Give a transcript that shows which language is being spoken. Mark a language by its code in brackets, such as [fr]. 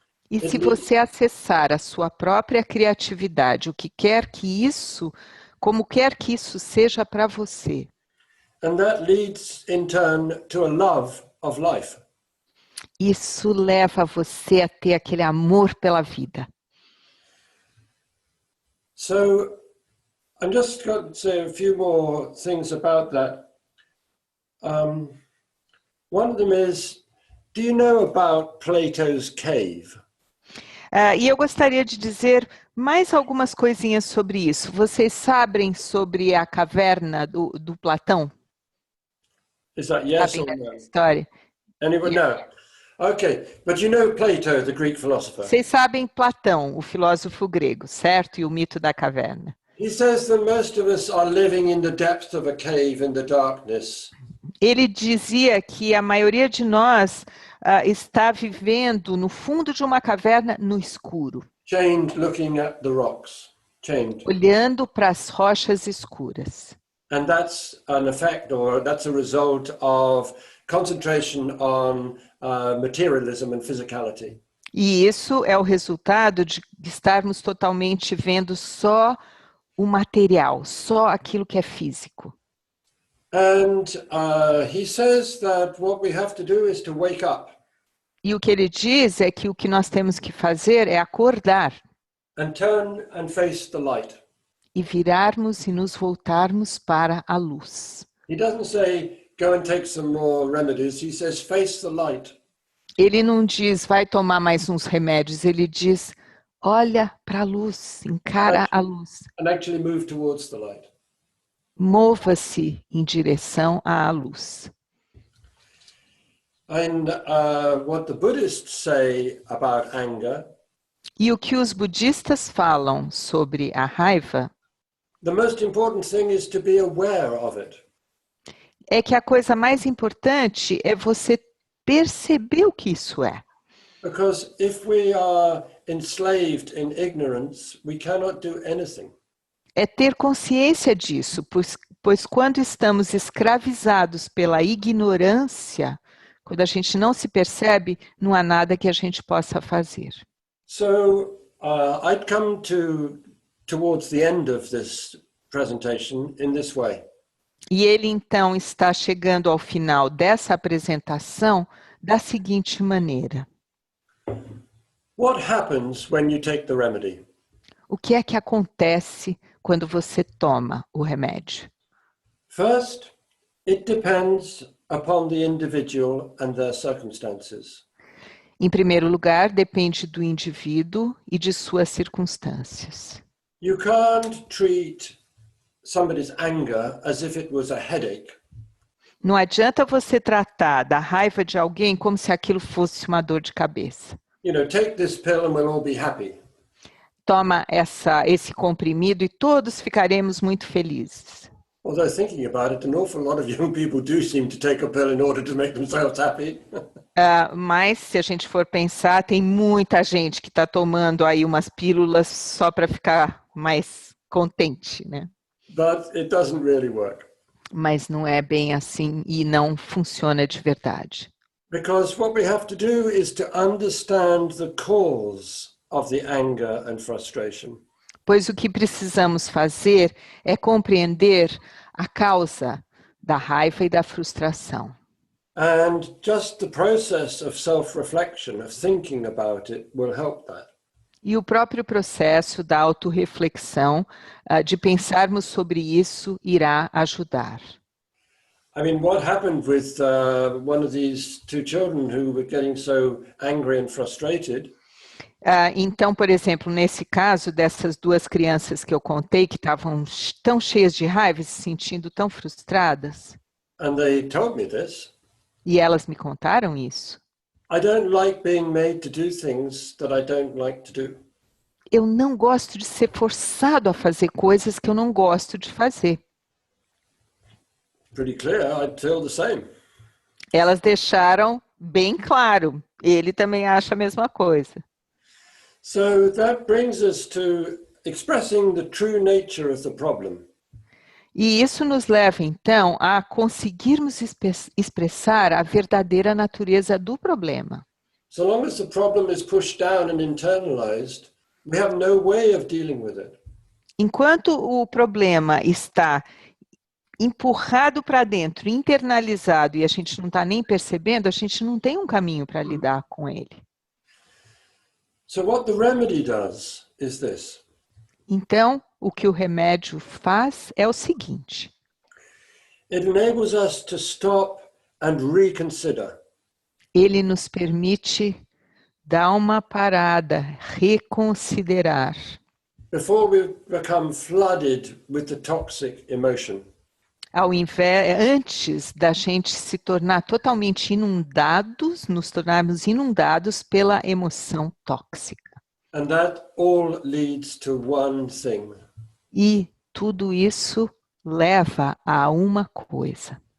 [pt] E se você acessar a sua própria criatividade, o que quer que isso, como quer que isso seja para você, [en] and that leads in turn to a love of life. [pt] isso leva você a ter aquele amor pela vida. [en] So I'm just going to say a few more things about that. One of them is, do you know about Plato's cave? [pt] E eu gostaria de dizer mais algumas coisinhas sobre isso. Vocês sabem sobre a caverna do Platão? [en] Is that yes [pt] Sabem [en] or [pt] dessa [en] no? [pt] história? [en] Anyone know? Okay, but you know Plato, the Greek philosopher. [pt] Vocês sabem Platão, o filósofo grego, certo? E o mito da caverna. [en] He says that most of us are living in the depth of a cave in the darkness. [pt] Ele dizia que a maioria de nós está vivendo no fundo de uma caverna no escuro, [en] Chained looking at the rocks. Chained. [pt] olhando para as rochas escuras. [en] And that's an effect, or that's a result of concentration on materialism and physicality. [pt] E isso é o resultado de estarmos totalmente vendo só o material, só aquilo que é físico. [en] And he says that what we have to do is to wake up [pt] E o que ele diz é que o que nós temos que fazer é acordar [en] and turn and face the light. [pt] e virarmos e nos voltarmos para a luz. [en] He doesn't say, go and take some more remedies. He says, face the light. [pt] Ele não diz, vai tomar mais uns remédios, ele diz, olha para a luz, encara a luz. [en] And actually move towards the light. [pt] Mova-se em direção à luz. [en] And what the Buddhists say about anger, [pt] E o que os budistas falam sobre a raiva [en] the most important thing is to be aware of it. [pt] é que a coisa mais importante é você perceber o que isso é. [en] Because if we are enslaved in ignorance, we cannot do anything. [pt] É ter consciência disso, pois quando estamos escravizados pela ignorância, quando a gente não se percebe, não há nada que a gente possa fazer. [en] So I'd come towards the end of this presentation in this way. [pt] E ele então está chegando ao final dessa apresentação da seguinte maneira. [en] What happens when you take the remedy? [pt] O que é que acontece quando você toma o remédio? [en] First, it depends upon the individual and their circumstances. [pt] Em primeiro lugar, depende do indivíduo e de suas circunstâncias. [en] You can't treat somebody's anger as if it was a headache. [pt] Não adianta você tratar da raiva de alguém como se aquilo fosse uma dor de cabeça. [en] You know, take this pill and we'll all be happy. [pt] Toma esse comprimido e todos ficaremos muito felizes. [en] Although thinking about it, an awful lot of young people do seem to take a pill in order to make themselves happy. [pt] Mas, se a gente for pensar, tem muita gente que está tomando aí umas pílulas só para ficar mais contente, né? [en] But it doesn't really work. [pt] Mas não é bem assim e não funciona de verdade. [en] Because what we have to do is to understand the cause of the anger and frustration. [pt] Pois o que precisamos fazer é compreender a causa da raiva e da frustração. [en] And just the process of self-reflection, of thinking about it, will help that. [pt] E o próprio processo da autorreflexão, de pensarmos sobre isso, irá ajudar. [en] I mean, what happened with one of these two children who were getting so angry and frustrated? [pt] Então, por exemplo, nesse caso dessas duas crianças que eu contei, que estavam tão cheias de raiva, se sentindo tão frustradas, [en] And they told me this. [pt] e elas me contaram isso. [en] I don't like being made to do things that I don't like to do. [pt] Eu não gosto de ser forçado a fazer coisas que eu não gosto de fazer. [en] Pretty clear, I'd feel the same. [pt] Elas deixaram bem claro. Ele também acha a mesma coisa. [en] So that brings us to expressing the true nature of the problem. [pt] E isso nos leva, então, a conseguirmos expressar a verdadeira natureza do problema. [en] So long as the problem is pushed down and internalized, we have no way of dealing with it. [pt] Enquanto o problema está empurrado para dentro, internalizado, e a gente não está nem percebendo, a gente não tem um caminho para lidar com ele. [en] So what the remedy does is this. [pt] Então, o que o remédio faz é o seguinte. [en] It enables us to stop and reconsider. [pt] Ele nos permite dar uma parada, reconsiderar. [en] Before we become flooded with the toxic emotion. [pt] Antes da gente se tornar totalmente inundados, nos tornarmos inundados pela emoção tóxica. [en] And that all leads to one thing. [pt] E tudo isso leva a uma coisa.